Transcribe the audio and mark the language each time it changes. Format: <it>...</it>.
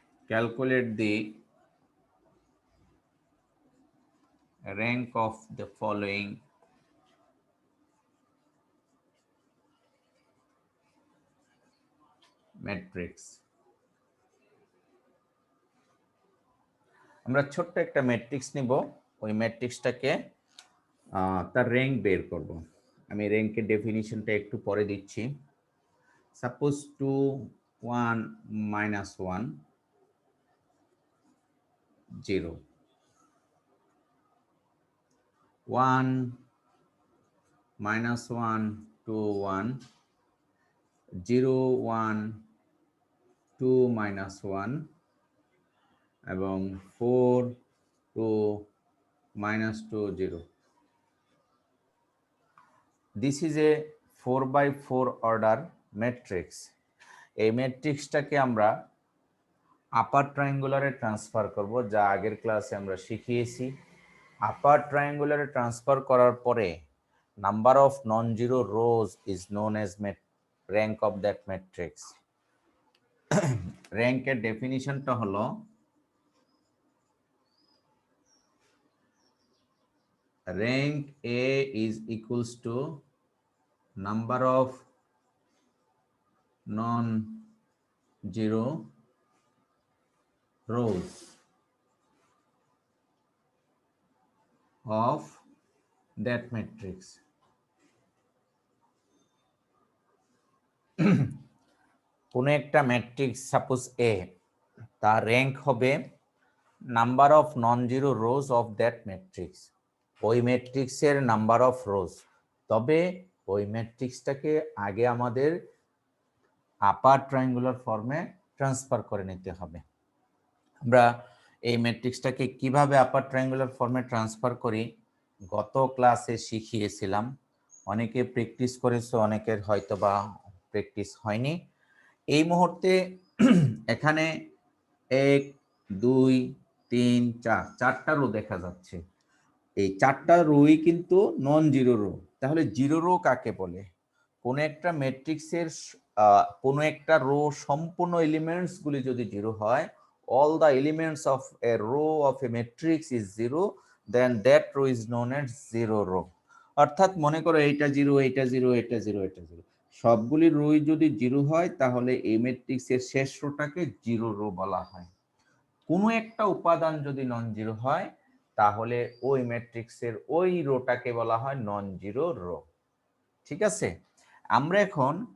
<en>calculate the rank of the following matrix.</en> <bn>আমরা ছোট্ট একটা ম্যাট্রিক্স নিব, ওই ম্যাট্রিক্সটাকে তার র্যাঙ্ক বের করব। আমি র্যাঙ্কের ডেফিনিশনটা একটু পরে দিচ্ছি। সাপোজ 2 1 -1 0 1 -1 2 1 0 1 2 -1 এবং 4 2 -2 0.</bn> <en>This is a 4x4 order matrix.</en> <bn>এই ম্যাট্রিক্সটাকে আমরা আপার ট্রায়াঙ্গুলারে ট্রান্সফার করব, যা আগের ক্লাসে আমরা শিখিয়েছি। আপার ট্রায়াঙ্গুলারে ট্রান্সফার করার পরে</bn> <en>Number of non zero rows is known as rank of that matrix.</en> <bn>র্যাঙ্কের ডেফিনিশনটা হলো</bn> <en>rank A is equals to number of non-zero rows of that matrix.</en> <bn>কোনো একটা ম্যাট্রিক্স সাপোজ এ, তার র্যাঙ্ক হবে</bn> <en>number of non zero rows of that matrix,</en> <bn>ওই ম্যাট্রিক্সের number of rose. তবে ওই ম্যাট্রিক্সটাকে আগে আমাদের আপার ট্রায়াঙ্গুলার ফর্মে ট্রান্সফার করে নিতে হবে। আমরা এই ম্যাট্রিক্সটাকে কিভাবে আপার ট্রায়াঙ্গুলার ফর্মে ট্রান্সফার করি গত ক্লাসে শিখিয়েছিলাম। অনেকে প্র্যাকটিস করেছে, অনেকের হয়তো বা প্র্যাকটিস হয়নি। এই মুহূর্তে এখানে 1 2 3 4 চারটা রো দেখা যাচ্ছে। এই চারটা রোই কিন্তু নন জিরো রো। তাহলে জিরো রো কাকে বলে? কোন একটা ম্যাট্রিক্সের কোন একটা রো সম্পূর্ণ এলিমেন্টস গুলি যদি জিরো হয়,</bn> <en>all the elements of a row of a matrix is zero, then that row is known as zero row.</en> <bn>অর্থাৎ মনে করো এইটা জিরো, এইটা জিরো, এটা জিরো, এটা জিরো, সবগুলি রোই যদি জিরো হয় তাহলে এই ম্যাট্রিক্সের শেষ রোটাকে জিরো রো বলা হয়। কোনো একটা উপাদান যদি নন জিরো হয় তাহলে ওই ম্যাট্রিক্সের ওই রোটাকে বলা হয় নন জিরো রো। ঠিক আছে, আমরা এখন</bn>